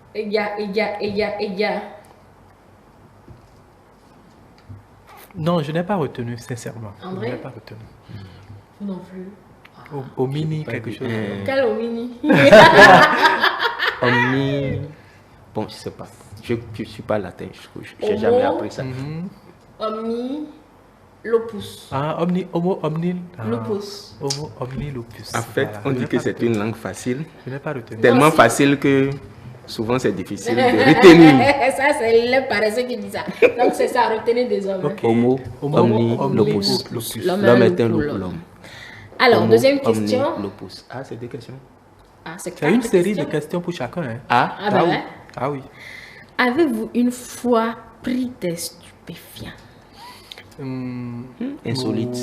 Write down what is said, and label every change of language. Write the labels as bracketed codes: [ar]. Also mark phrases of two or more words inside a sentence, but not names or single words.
[fr] Non, je n'ai pas retenu, sincèrement. André? Je n'ai pas retenu. Vous non plus. Au mini, quelque chose. Quel Omini? Omni. Bon, je sais pas. Je ne suis pas latin. Je n'ai [la] Homo. [fr] jamais appris ça. Mhm. [la] Omni. Lopus. Ah, homo, omni. Ah, Lupus. Homo, omni, lupus. [fr] En fait, Voilà. on Je dit n'ai que pas c'est retenu. une langue facile. Je n'ai pas retenu. Tellement Aussi. facile que souvent c'est difficile de retenir. Ça, c'est les paresseux qui disent ça. Donc, c'est ça, retenez des hommes. Ok. [la] Homo, Homo, omni, omni, lopus. lopus. [fr] L'homme L'homme est est un loup loup pour pour l'homme. l'homme. Alors, [la] Homo, [fr] deuxième [la] omni, [fr] question. lopus. Ah, c'est des questions. Ah, c'est C'est une quatre série de questions. questions pour chacun. Hein. Ah, Ah, ben oui. ouais. Ah oui. Avez-vous une fois pris des stupéfiants? Hum, insolite.